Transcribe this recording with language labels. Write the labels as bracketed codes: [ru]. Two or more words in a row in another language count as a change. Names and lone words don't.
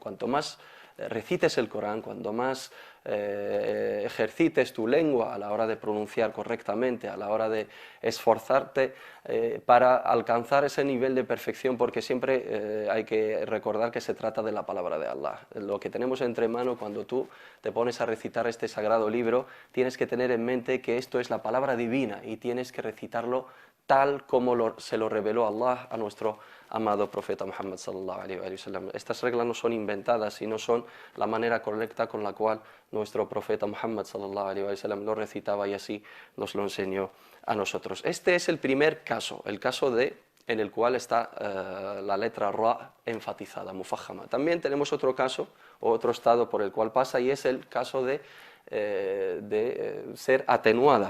[es] Cuanto más recites el Corán, cuanto más ejercites tu lengua a la hora de pronunciar correctamente, a la hora de esforzarte para alcanzar ese nivel de perfección, porque siempre hay que recordar que se trata de la palabra de Allah. Lo que tenemos entre manos cuando tú te pones a recitar este sagrado libro, tienes que tener en mente que esto es la palabra divina y tienes que recitarlo tal como se lo reveló Allah a nuestro amado profeta Muhammad [ar] صلى الله عليه وسلم. [es] Estas reglas no son inventadas, sino son la manera correcta con la cual nuestro profeta Muhammad [ar] صلى الله عليه وسلم [es] lo recitaba y así nos lo enseñó a nosotros. Este es el primer caso, el caso en el cual está la letra ra enfatizada, mufajjama. También tenemos otro caso, o otro estado por el cual pasa, y es el caso de ser atenuada.